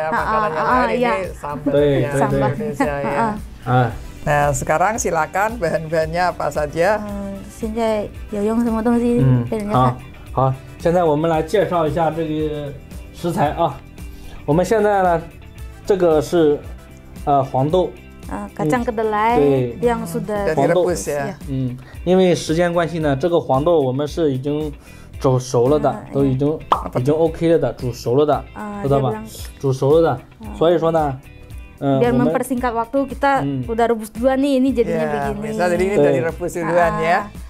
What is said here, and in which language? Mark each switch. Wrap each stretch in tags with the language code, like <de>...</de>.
<id>Makanan yang lain ini sambal Indonesia ya. Nah, sekarang silakan bahan-bahannya apa saja.</id> <zh>现在有用什么东西给人家看。好，现在我们来介绍一下这个食材啊。我们现在呢，这个是黄豆。</zh> <id>kacang kedelai yang sudah direbus ya.</id> <zh>因为时间关系呢，这个黄豆我们是已经煮熟了的，都已经 OK 了的，煮熟了的，知道吧？煮熟了的，所以说呢，</zh> <id>biar mempersingkat waktu kita udah rebus duluan nih, ini jadinya begini. Jadi ini udah direbus duluan ya.</id>